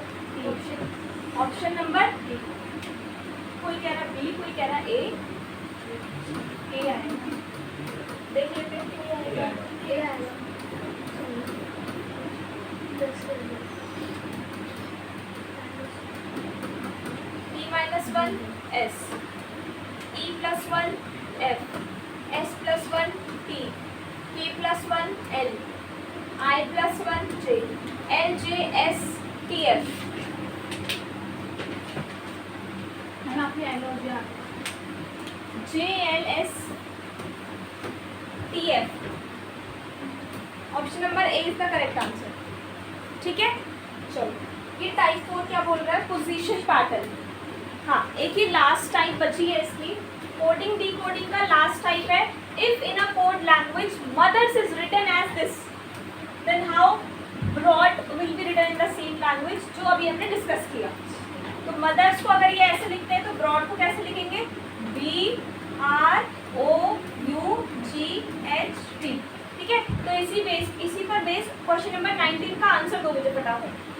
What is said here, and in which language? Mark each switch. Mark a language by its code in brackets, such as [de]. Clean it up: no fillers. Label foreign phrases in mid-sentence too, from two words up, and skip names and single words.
[en] option number [hi] कोई कह रहा बी, कोई कह रहा ए आएगा। देख लेते हैं क्या आएगा। ए आएगा। [en] E-1 S, E+1 F, S+1 T, K+1 L, I+1 J, LJ S TF। JLS TF। option number A is the correct answer. [hi] ठीक है, चलो ये टाइप 4 क्या बोल रहा है, [en] position pattern. [hi] हाँ, एक ही [en] last type [hi] बची है इसकी। [en] coding decoding का last type है, if in a code language mothers is written as this then how brought will be written in the same language, [hi] जो अभी हमने डिस्कस किया। तो मदर्स को अगर ये ऐसे लिखते हैं तो ब्रॉड को कैसे लिखेंगे, BROUGHT। ठीक है, तो इसी पर बेस [en] question number [hi] 19 का आंसर दो मुझे फटाफट।